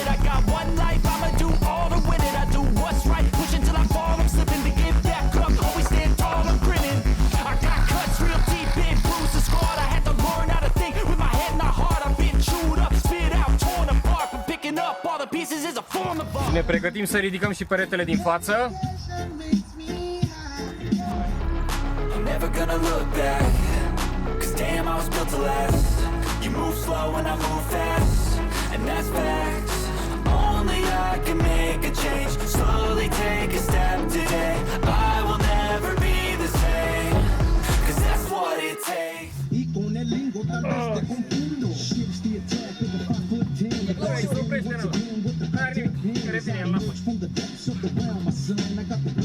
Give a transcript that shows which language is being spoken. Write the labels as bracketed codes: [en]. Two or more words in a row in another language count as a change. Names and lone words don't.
[en] I got one life, I'ma do all to win it. I do what's right, push until I fall, I'm slipping to get back up. Always stand tall, I'm grinning. I got cuts real deep, been bruised and scarred. I had to learn how to think with my head and my heart. I've been chewed up, spit out, torn apart. From picking up all the pieces is a form of art. [ro] Ne pregătim să ridicăm și peretele din față. [en] I'm never gonna look back, 'cause damn I was built to last. You move slow and I move fast, and that's facts. Only I can make a change, slowly take a step today. I will never be the same, 'cause that's what it takes. [ro] Hai, să oprește, nu. Hai, nimic. Revine, el înapoi.